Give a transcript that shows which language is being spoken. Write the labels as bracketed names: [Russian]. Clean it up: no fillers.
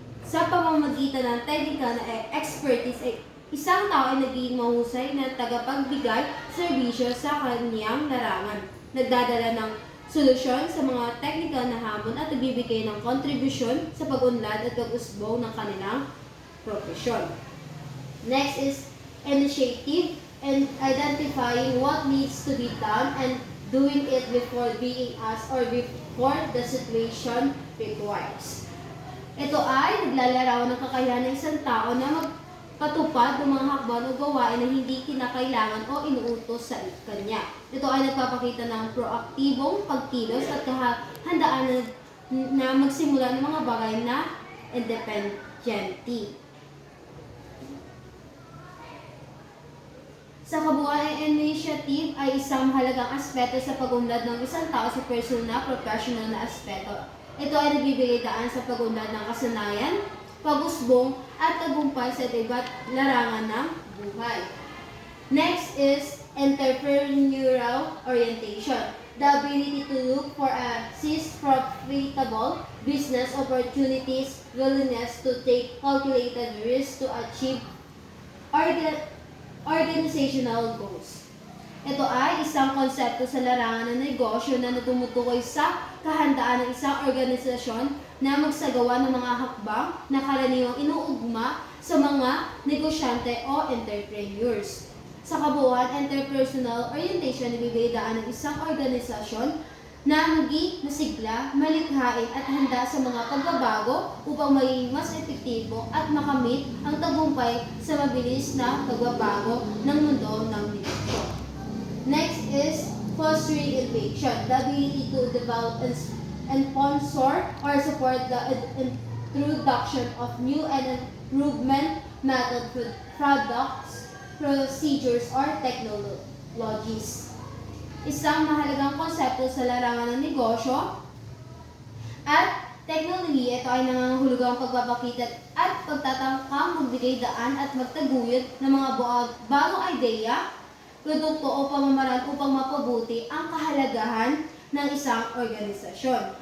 [Filipino] Sa pamamagitan ng technical na expertise ay isang tao ay nagiging mahusay na tagapagbigay serbisyo sa kaniyang larangan, nagdadala ng solusyon sa mga technical na hamon at nagbibigay ng kontribusyon sa pag-unlad at pag-usbong ng kanilang profesyon. [English] Next is initiative and identifying what needs to be done and doing it before being asked or before the situation requires. [Filipino] Ito ay naglalarawan ng kakayahan ng isang tao na magpatupad ng mga hakbang o gawain na hindi kinakailangan o inuutos sa kanya. Ito ay nagpapakita ng proaktibong pagkilos at kahandaan na magsimula ng mga bagay na independente. Sa kabuuan, ang initiative ay isang mahalagang aspeto sa pag-unlad ng isang tao sa personal na professional na aspeto. Ito ay nagbibigay daan sa pag-unlad ng kasanayan, pag-usbong, at tagumpay sa iba't larangan ng buhay. [English] Next is entrepreneurial orientation, the ability to look for a seize profitable business opportunities, willingness to take calculated risks to achieve organizational goals. [Filipino] Ito ay isang konsepto sa larangan ng negosyo na tumutukoy sa kahandaan ng isang organisasyon na magsagawa ng mga hakbang na karaniwang inuugma sa mga negosyante o entrepreneurs. Sa kabuuan, interpersonal orientation nagbibigay daan ng isang organisasyon na maging masigla, malikhain at handa sa mga pagbabago upang maging mas epektibo at makamit ang tagumpay sa mabilis na pagbabago ng mundo ng negosyo. [English] Next is fostering innovation, the ability to develop and sponsor or support the introduction of new and improvement methods, products, procedures, or technologies. [Filipino] Isang mahalagang konsepto sa larangan ng negosyo at teknolohiya. Ito ay nangangahulugang pagpapakita at pagtatangkang magbigay daan at magtaguyod ng mga bagong ideya, produkto o pamamaraan upang mapabuti ang kahalagahan ng isang organisasyon.